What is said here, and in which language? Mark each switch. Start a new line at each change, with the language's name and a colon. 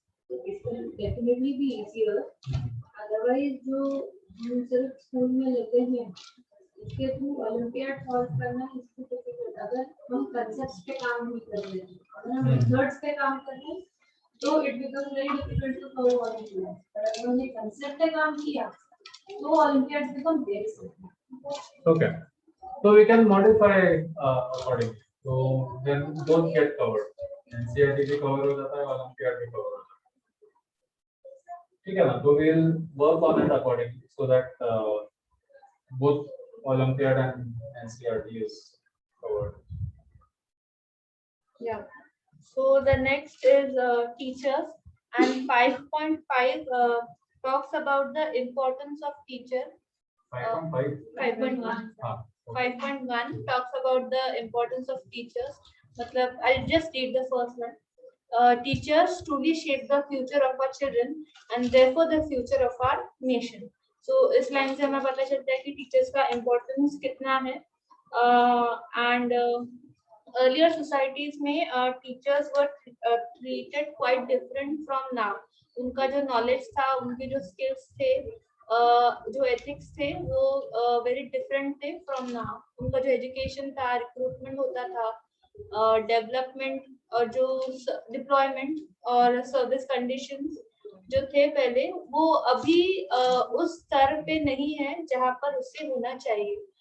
English: It will definitely be easier.
Hindi: Otherwise जो हम सिर्फ स्कूल में लेते हैं इसके थ्रू ओलंपियाड सॉल्व करना इसको डिफिकल्ट. अगर हम कंसेप्ट्स पे काम नहीं कर रहे हैं, अगर हम मेथड्स पे काम कर रहे हैं तो
English: It becomes very difficult to solve olympiad.
Hindi: पर अगर हमने कंसेप्ट पे काम किया तो olympiad
English: Become very simple. Okay. So we can modify accordingly. So then both get covered.
Hindi: NCERT भी cover हो जाता है, Olympiad भी cover हो जाता है. ठीक है ना?
English: So we'll work on it accordingly so that both Olympiad and NCERT is covered. Yeah. So the next is teachers, and 5.5 talks about the importance of teacher. 5.5. 5.1.
Hindi: हाँ.
English: 5.1 talks about the importance of teachers. मतलब I'll just read the first one. Teachers truly shape the future of our children and therefore the future of our nation.
Hindi: So इस line से हमें पता चलता है कि teachers का इम्पोर्टेंस कितना है.
English: And earlier societies में teachers were treated quite different from now.
Hindi: उनका जो knowledge था, उनके जो skills थे, जो ethics थे वो
English: very different
Hindi: थे
English: from now.
Hindi: उनका जो education था, recruitment होता था, development और जो deployment और service conditions जो थे पहले वो अभी उस स्तर पे नहीं है जहाँ पर उससे होना चाहिए.